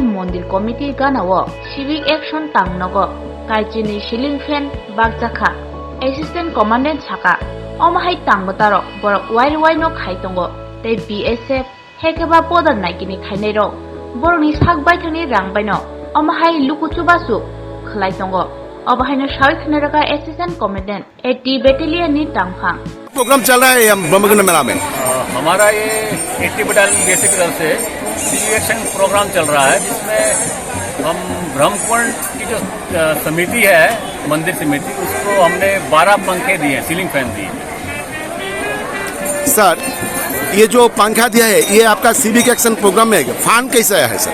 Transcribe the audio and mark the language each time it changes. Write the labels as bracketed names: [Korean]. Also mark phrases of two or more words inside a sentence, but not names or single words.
[Kok Borok] Mondir Committee Ganawo [English] Civic Action [Kok Borok] Tangnogo Kaijini [English] Shilling Fan [Kok Borok] Bagzakha [English] Assistant Commandant [Kok Borok] Saka Omahai Tangbotaro Borok Wai no Khaitongo Tei BSF Hekeba Podar Naikini Khainero Boroni Sakbaithani Rangbaino Omahai Lukuchubasu Khlaitongo Obahaino Shawikhnaraka [English] Assistant Commandant [Kok Borok] 80 Battalion ni Tangphang [Hindi] प्रोग्राम चल रहा है ब्रह्मकुंड मेला में। हमारा ये 80 बटालियन बेसिक तरफ से [English] civic action program [Hindi] चल रहा है, जिसमें हम ब्रह्मकुंड की जो समिति है, मंदिर समिति, उसको हमने 12 पंखे दिए, [English] ceiling fan [Hindi] दिए। सर, ये जो पंखा दिया है, ये आपका [English] civic action program [Hindi] में फंड कैसे आया है सर?